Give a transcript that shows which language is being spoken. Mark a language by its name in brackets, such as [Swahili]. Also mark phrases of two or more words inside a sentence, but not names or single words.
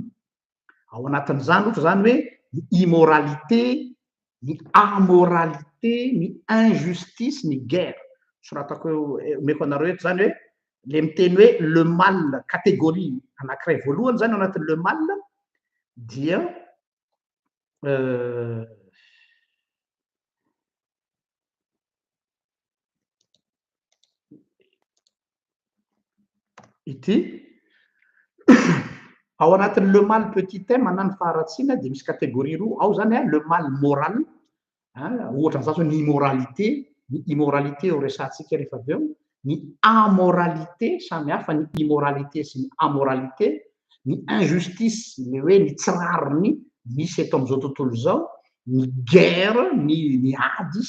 [Malagasy] ao anatin'izany ohatra zany hoe ny immoralité ny amoralité ny injustice ny guerre soratako omeko anareo eto zany hoe le miteny hoe [French] le mal [Malagasy] catégorie anankiray voalohany zany ao anatin'ny [French] le mal [Malagasy] dia ity ao anatin'ny [French] le mal petit m [Malagasy] na ny faharatsiana dia misy catégorie roa ao zany a [French] le mal moral [Malagasy] ohatra n'izany zao ny immoralité ho resantsika rehefa avy eo ny amoralité samy hafa ny immoralité sy ny amoralité ny injustice le hoe ny tsirariny misy eto am'izao tontolo zao ny guerre ny ady sy